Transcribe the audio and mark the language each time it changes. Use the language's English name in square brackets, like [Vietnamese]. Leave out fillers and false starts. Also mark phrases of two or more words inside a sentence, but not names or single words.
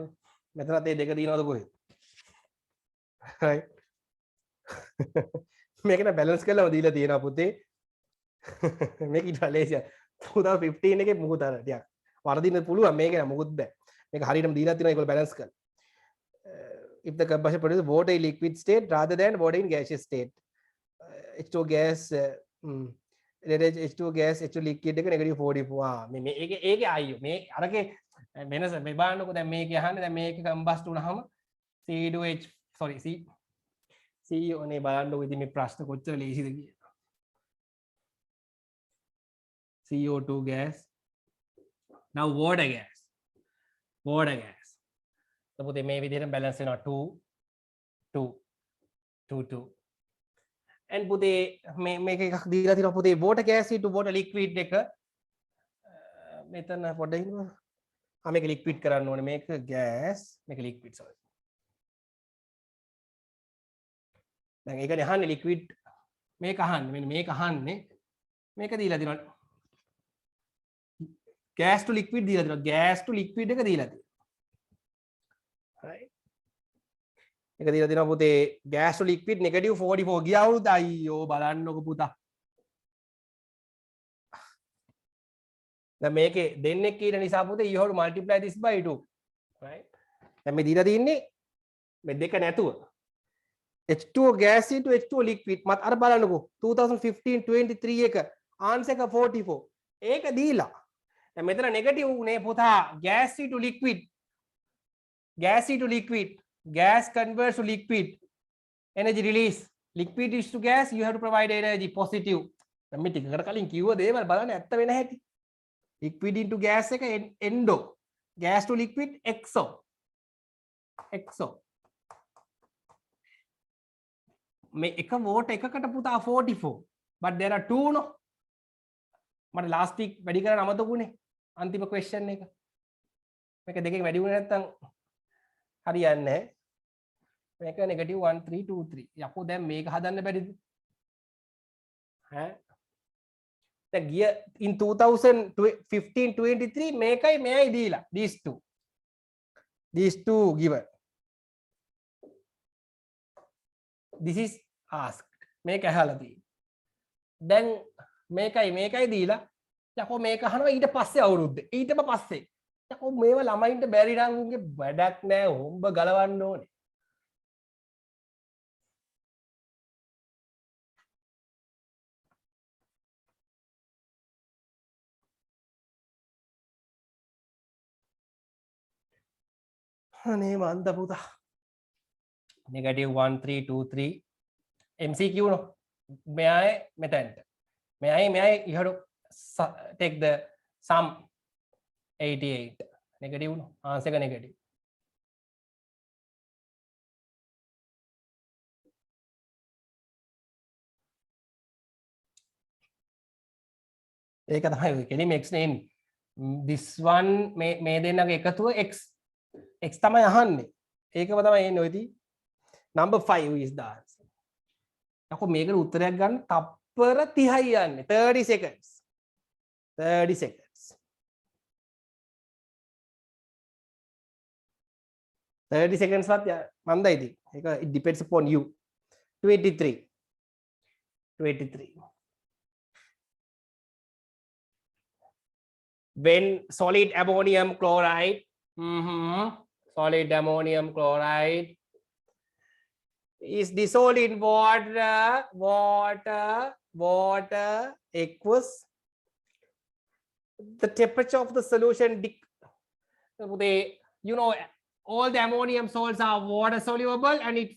[Sinhala] මෙතනත් ඒ දෙක දිනවද කොහෙද? right. මේක න බැලන්ස් කරලාම දීලා තියෙනවා පුතේ. මේක ඊට ලේසියි. 2015 එකේ මොකද අර ටිකක් වරදින්න පුළුවන් මේක නෑ මොකුත් බෑ. මේක හරියටම දීලා තියෙනවා ඒගොල්ලෝ බැලන්ස් කරලා. [English] If the combustion produces water in liquid state rather than water in gaseous state. H2 gas H2 gas H2 liquid [Sinhala] එක [English] negative 44 [Sinhala] මේ ඒකේ අයියෝ මේ අරකේ වෙනස මේ බලන්නකෝ දැන් මේක අහන්නේ දැන් මේක කම්බස්ට් වුණාම C2H sorry CO නේ බලන්නකෝ ඉතින් මේ ප්‍රශ්න කොච්චර ලේසිද කියලා [English] CO2 gas now water gas [Sinhala] so පුතේ මේ විදිහට බැලන්ස් වෙනවා 2 2 2 2 and පුතේ මේක එකක් දීලා තියෙනවා පුතේ [English] water gas to water liquid [Sinhala] එක මෙතන පොඩ්ඩක් ඉන්නවා මේක liquid කරන්න ඕනේ මේක gas මේක liquid sorry දැන් ඒකනේ අහන්නේ liquid මේක අහන්නේ මෙන්න මේක අහන්නේ මේක දීලා තියෙනවා [English] gas to liquid [Sinhala] දීලා තියෙනවා [English] gas to liquid [Sinhala] එක දීලා තියෙනවා right එක දීලා තියෙනවා පුතේ [English] gas to liquid negative 44 [Sinhala] ගිය අවුරුද්ද අයියෝ බලන්නකො පුතා දැන් මේකේ දෙන්නෙක් කියන නිසා පුතේ [English] you have to multiply this by 2 right [Sinhala] දැන් මේ දීලා තින්නේ මේ දෙක නැතුව [English] H2O gas into H2O liquid [Sinhala] මත් අර බලන්නකො 2015-23 එක answer එක 44 ඒක දීලා දැන් මෙතන negative උනේ පුතා [English] gas into liquid gas converts to liquid energy release liquid is to gas you have to provide energy positive [Sinhala] දැන් මේ ටිකකට කලින් කිව්ව දේවල් බලන්න ඇත්ත වෙන හැටි [English] liquid into gas එක endo gas to liquid exo [Sinhala] මේ එක වෝට් එකකට පුතා 44 [English] but there are two no [Sinhala] මට [English] last week [Sinhala] වැඩි කරන්න අමතකුනේ අන්තිම question එක මේක දෙකෙන් වැඩි වුණේ නැත්නම් හරියන්නේ නැහැ මේක [English] negative 1323 [Sinhala] යකෝ දැන් මේක හදන්න බැරිද ඈ දැන් ගිය [English] in 2015-23 [Sinhala] මේකයි මෙයයි දීලා [English] these two given this is asked [Sinhala] මේක ඇහලා තියෙන්නේ දැන් මේකයි දීලා යකෝ මේක අහනවා ඊට පස්සේ අවුරුද්ද ඊටම පස්සේ යකෝ මේව ළමයින්ට බැරි නම් උන්ගේ වැඩක් නෑ හොම්බ ගලවන්න ඕනේ අනේ මන්ද පුතා [English] negative 1323 MCQ no [Sinhala] මෙයයි මෙතෙන්ට මෙයයි [English] you have to take the sum 88 negative no answer එක negative [Sinhala] ඒක තමයි කෙලිම x නේ එන්නේ [English] this one [Sinhala] මේ දෙන්නගේ එකතුව x තමයි අහන්නේ ඒකම තමයි එන්නේ ඔයදී [English] number 5 is the answer [Sinhala] යකෝ මේකට උත්තරයක් ගන්න තප්පර 30යි යන්නේ [English] 30 seconds 30 seconds [Sinhala] වත් මන්දයි ඉතින් ඒක [English] it depends upon you 23 when solid ammonium chloride solid ammonium chloride is dissolved in water aqueous the temperature of the solution you know all the ammonium salts are water soluble and it